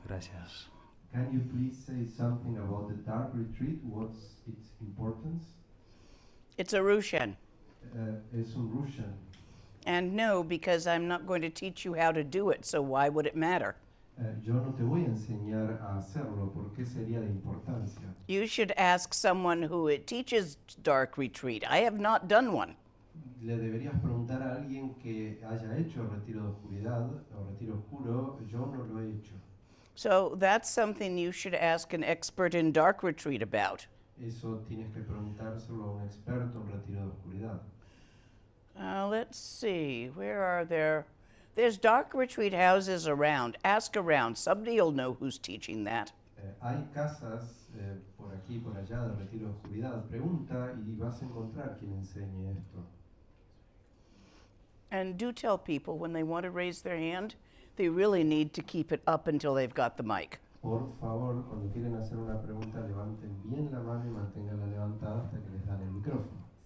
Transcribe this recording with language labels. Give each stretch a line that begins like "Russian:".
Spanish: Gracias.
English: Can you please say something about the dark retreat? What's its importance? It's a Rushan.
Spanish: Es un Russian.
English: And no, because I'm not going to teach you how to do it, so why would it matter?
Spanish: Yo no te voy a enseñar a hacerlo, ¿por qué sería de importancia?
English: You should ask someone who teaches dark retreat. I have not done one.
Spanish: Le deberías preguntar a alguien que haya hecho retiro de oscuridad o retiro oscuro. Yo no lo he hecho.
English: So that's something you should ask an expert in dark retreat about.
Spanish: Eso tienes que preguntárselo a un experto en retiro de oscuridad.
English: Let's see, where are there? There's dark retreat houses around. Ask around. Somebody will know who's teaching that.
Spanish: Hay casas por aquí y por allá de retiro de oscuridad. Pregunta y vas a encontrar quien enseñe esto.
English: And do tell people when they want to raise their hand, they really need to keep it up until they've got the mic.
Spanish: Por favor, cuando quieren hacer una pregunta, levanten bien la mano y manténganla levantada hasta que les dan el micrófono.